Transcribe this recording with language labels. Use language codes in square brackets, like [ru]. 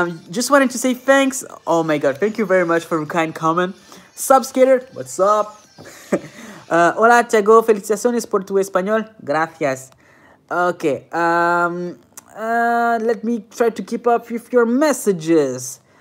[en] Just wanted to say thanks. Oh my god, thank you very much for a kind comment. Sup skater, what's up? [es] Hola Tiago, felicitaciones por tu español. Gracias. [en] Okay, let me try to keep up with your messages.